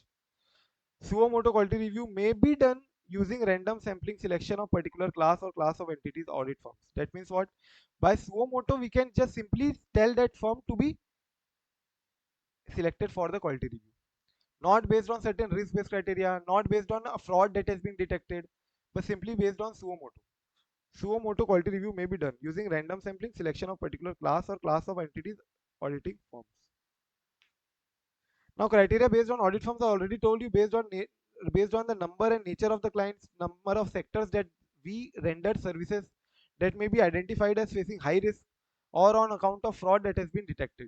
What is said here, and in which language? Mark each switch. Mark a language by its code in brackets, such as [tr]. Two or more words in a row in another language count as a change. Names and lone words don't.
[la] Suo motu [en] quality review may be done using random sampling selection of particular class or class of entities audit firms. That means what? By [la] suo motu, [en] we can just simply tell that firm to be selected for the quality review. Not based on certain risk-based criteria, not based on a fraud that has been detected, but simply based on [la] suo motu. Suo motu [en] quality review may be done using random sampling selection of particular class or class of entities auditing firms. Now, criteria based on audit firms I already told you based on the number and nature of the clients, number of sectors that we rendered services that may be identified as facing high risk or on account of fraud that has been detected.